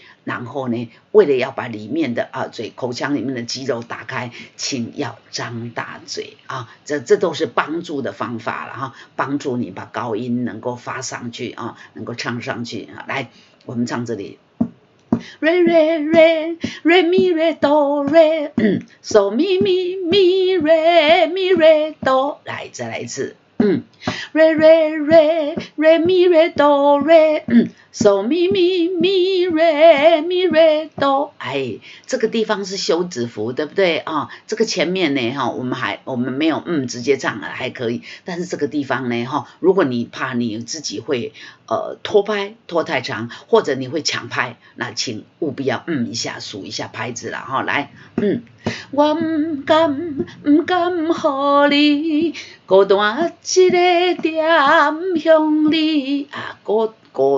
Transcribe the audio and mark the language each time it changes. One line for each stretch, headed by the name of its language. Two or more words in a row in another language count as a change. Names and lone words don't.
Chinese: 然后呢，为了要把里面的口腔里面的肌肉打开，请要张大嘴这都是帮助的方法了帮助你把高音能够发上去能够唱上去来，我们唱这里。 Re re re re mi re do re so mi mi mi re mi re do，来再来一次 re re re re mi re do re so mi mi mi re mi re do，这个地方是休止符，对不对这个前面呢我们没有直接唱还可以，但是这个地方呢如果你怕你自己会拖拍拖太长，或者你会抢拍，那请务必要一下数一下拍子啦来我不甘予你孤单一个点向你孤